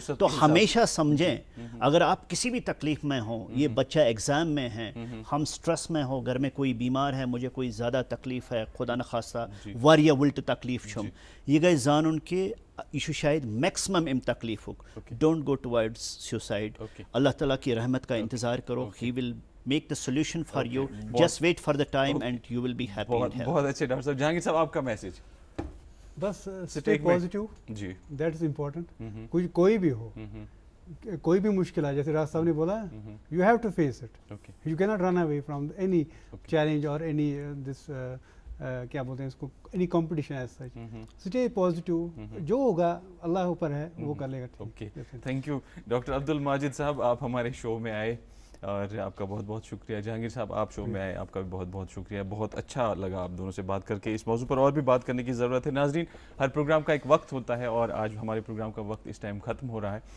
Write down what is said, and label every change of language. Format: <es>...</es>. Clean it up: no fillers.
<ur>تو ہمیشہ سمجھیں, اگر آپ کسی بھی تکلیف میں ہوں, یہ بچہ ایگزام میں ہے, ہم سٹریس میں ہو, گھر میں کوئی بیمار ہے, مجھے کوئی زیادہ تکلیف ہے, خدا نخواستہ</ur> <ks>واریاہ ولٹ تکلیف چھم, یہ گئے زانن</ks> <ur>کہ یہ شاید میکسمم ام تکلیف ہو.</ur> <en>Don't go towards suicide.</en> <ur>اللہ تعالیٰ کی رحمت کا انتظار کرو.</ur> <en>He will make the solution for you. Just wait for the time and you will be happy in health.</en> <ur>بہت اچھے ڈاکٹر صاحب. جہانگیر صاحب آپ کا میسج؟</ur> <en>بس stay positive.</en> <ur>جی,</ur> <en>that is important.</en> <ur>کوئی بھی ہو, کوئی بھی مشکل ہے, جیسے راز صاحب نے بولا,</ur> <en>you have to face it. You cannot run away from any challenge or any this</en> <ur>کیا بولتے ہیں اس کو,</ur> <en>any competition as such. Stay positive.</en> <ur>جو ہوگا اللہ اوپر ہے, وہ کر لے گا.</ur> <en>thank you</en> <ur>doctor Abdul Majid صاحب, آپ ہمارے شو میں آئے اور آپ کا بہت بہت شکریہ. جہانگیر صاحب, آپ شو میں آئے, آپ کا بھی بہت بہت شکریہ. بہت اچھا لگا آپ دونوں سے بات کر کے. اس موضوع پر اور بھی بات کرنے کی ضرورت ہے. ناظرین, ہر پروگرام کا ایک وقت ہوتا ہے, اور آج ہمارے پروگرام کا وقت اس ٹائم ختم ہو رہا ہے.</ur>